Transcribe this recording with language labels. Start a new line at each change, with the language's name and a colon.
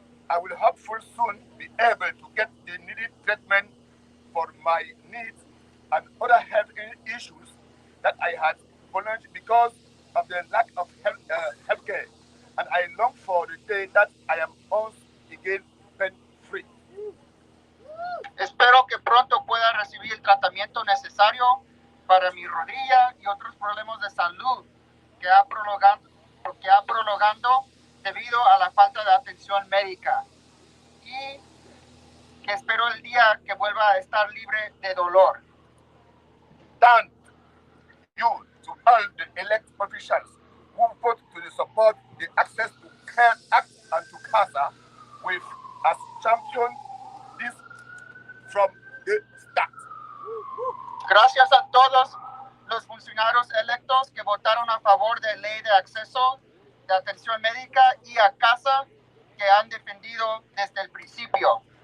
English: I will hopefully soon be able to get the needed treatment for my needs and other health issues that I had because of the lack of healthcare. And I long for the day that I am once again pain-free.
Spanish: Espero que pronto pueda recibir el tratamiento necesario para mi rodilla y otros problemas de salud que ha prolongado debido a la falta de atención médica. Y que espero el día que vuelva a estar libre de dolor.
English: Thank you to all the elected officials who put to the support the Access to Care Act and to CASA with as champion this from the start.
Spanish: Gracias a todos los funcionarios electos que votaron a favor de ley de acceso de atención médica y a CASA que han defendido desde el principio.